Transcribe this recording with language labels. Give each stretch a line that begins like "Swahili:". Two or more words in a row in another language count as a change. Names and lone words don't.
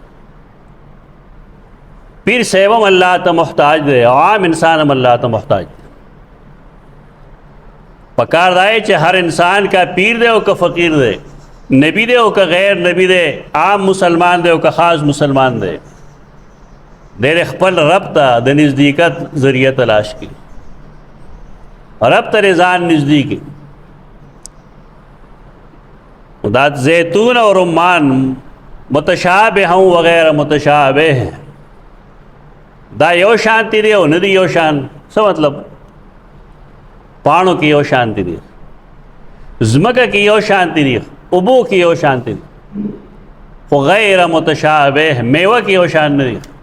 Pashto: پیر صاحب هم الله ته محتاج دی عام انسان هم الله ته محتاج دی پکار دا ہے چې هر انسان کا پیر دی او که فقیر دی نبی دی او که غیر نبی دی عام مسلمان دی او که خاص مسلمان دی دې خپل رب ته د نزدېکت ذریعه تلاش کړي، رب ته ځان نزدې کړي. دا زیتون او رمان متشابه هم
Arabic: وغیر متشابه
Pashto: دا یو شانتی دی او نه دی یو شان. څه مطلب؟ پاڼو کې یو شانتی دی، ځمکه کې یو شانتی دی، اوبو کې یو شانتی دی، خو غیر متشابه میوه کې یو شان نه دی.